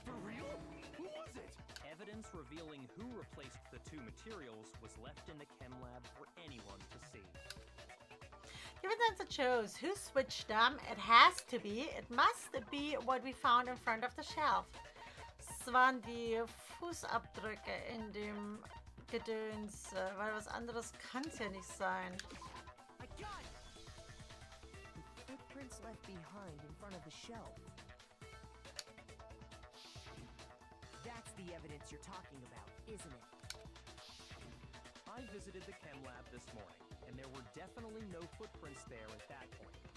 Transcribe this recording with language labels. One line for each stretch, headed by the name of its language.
English: For real? Who was it? Evidence revealing who replaced the two materials was left in the chem lab for anyone to see. Given that it shows who switched them, it must be what we found in front of the shelf.
German: Es waren die Fußabdrücke in dem Gedöns, weil was anderes kann es ja nicht sein.
English: I got it! The footprints left behind in front of the shelf. That's the evidence you're talking about, isn't it? I visited the chem lab this morning, and there were definitely no footprints there at that point.